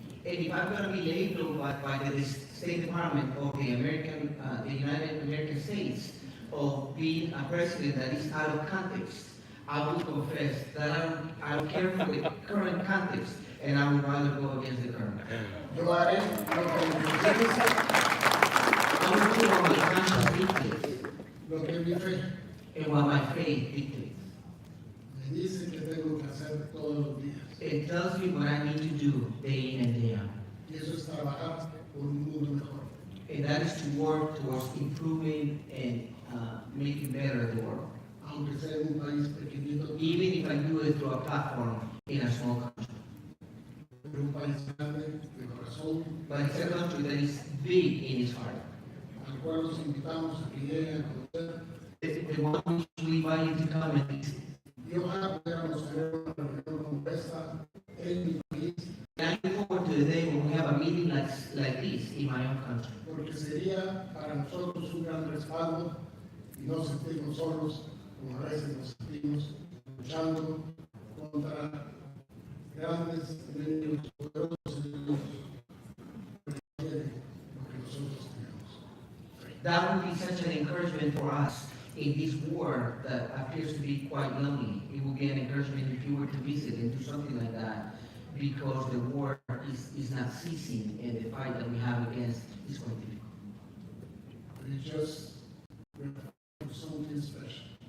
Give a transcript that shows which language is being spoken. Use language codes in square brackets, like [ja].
[en] And if I'm going to be labeled by the State Department of the United American States of being a president that is out of context, I will confess that I don't care for the current context, and I would rather go against the current. [es] Yo haré lo que mi conciencia, [en] I will do what my conscience dictates [es] lo que mi fe [en] and what my faith dictates. [es] me dice que tengo que hacer todos los días. [en] It tells me what I need to do day in and day out. [es] Y eso es trabajar por un mundo mejor. [en] And that is to work towards improving and making better the world. [es] Aunque sea en un país pequeñito, [en] Even if I do it through a platform in a small country. [es] pero un país grande de corazón, [en] But it's a country that is big in its heart. [es] al cual los invitamos a que lleguen a conocer. [en] The one which we invite you to come and visit. [es] Y ojalá pudiéramos tener una reunión como esta en mi país, [en] And I look forward to the day when we have a meeting like this in my own country. [es] porque sería para nosotros un gran respaldo y no sentirnos solos, como a veces nos sentimos, luchando contra grandes enemigos, poderosos enemigos, que quieren lo que nosotros tenemos. [en] That would be such an encouragement for us in this war that appears to be quite lonely. It would be an encouragement if you were to visit and do something like that, because the war is not ceasing and the fight that we have against is quite difficult. We just, we're something special.